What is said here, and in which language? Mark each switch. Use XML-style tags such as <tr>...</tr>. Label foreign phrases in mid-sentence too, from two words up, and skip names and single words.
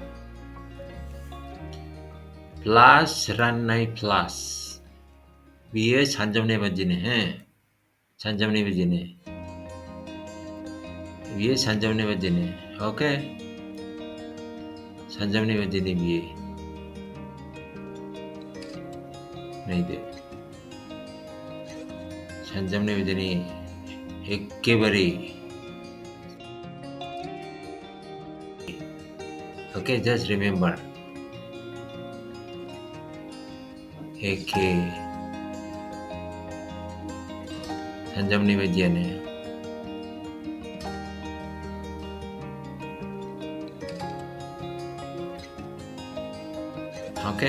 <brx>प्लास राननाय प्लास बेयो सानजाबनाय बादिनो सानजाबनाय बादिनो बियो सानजाबनाय बादिनो ओके सानजाबनाय बादिनो बियो नायदो सानजाबनाय बादिनो एखेबारे</brx> <en>okay just remember</en> <brx>एखे सानजाबनाय बादियानो ओके</brx>